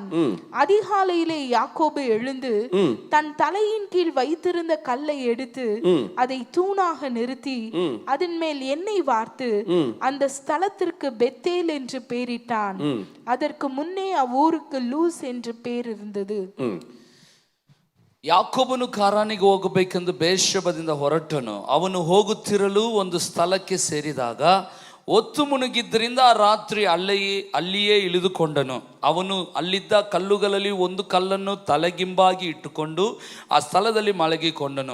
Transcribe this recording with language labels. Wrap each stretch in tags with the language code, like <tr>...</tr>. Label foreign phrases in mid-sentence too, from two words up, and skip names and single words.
<ta>அதிகாலையிலே யாக்கோபு எழுந்து தன் தலையின் கீழ் வைத்திருந்த கல்லை எடுத்து அதை தூணாக நிறுத்தி அதன் மேல் எண்ணெய் வார்த்து அந்த ஸ்தல பெத்தேல் என்று பெயரிட்டான். அதற்கு முன்னே அவ்வூருக்கு லூஸ் என்று பெயர் இருந்தது.</ta> <kn>ಯಾಕೋಬನು ಕಾರಾನಿಗೆ ಹೋಗಬೇಕೆಂದು ಬೇರ್ಷೆಬದಿಂದ ಹೊರಟನು. ಅವನು ಹೋಗುತ್ತಿರಲು ಒಂದು ಸ್ಥಳಕ್ಕೆ ಸೇರಿದಾಗ ಒತ್ತು ಮುಳುಗಿದ್ದರಿಂದ ಆ ರಾತ್ರಿ ಅಲ್ಲಿಯೇ ಇಳಿದುಕೊಂಡನು. ಅವನು ಅಲ್ಲಿದ್ದ ಕಲ್ಲುಗಳಲ್ಲಿ ಒಂದು ಕಲ್ಲನ್ನು ತಲೆಗಿಂಬಾಗಿ ಇಟ್ಟುಕೊಂಡು ಆ ಸ್ಥಳದಲ್ಲಿ ಮಲಗಿಕೊಂಡನು.</kn>